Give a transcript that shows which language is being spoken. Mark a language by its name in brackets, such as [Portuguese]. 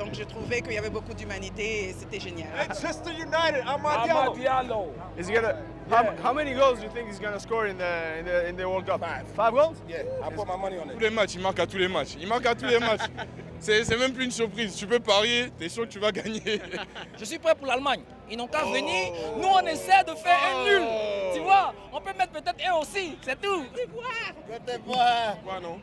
[French] Donc j'ai trouvé qu'il y avait beaucoup d'humanité et c'était génial. [English] Manchester United, Amad Diallo. Is he gonna? How many goals do you think he's gonna score in the World Cup? 5 goals? Yeah, I put my money on [French] Tous [English] it. [French] les matchs, il marque à tous les matchs. Il marque à tous les matchs. C'est même plus une surprise. Tu peux parier, t'es sûr que tu vas gagner. Je suis prêt pour l'Allemagne. Ils n'ont qu'à venir. Nous, on essaie de faire un nul. Tu vois, on peut mettre peut-être un aussi. C'est tout. Quoi, non?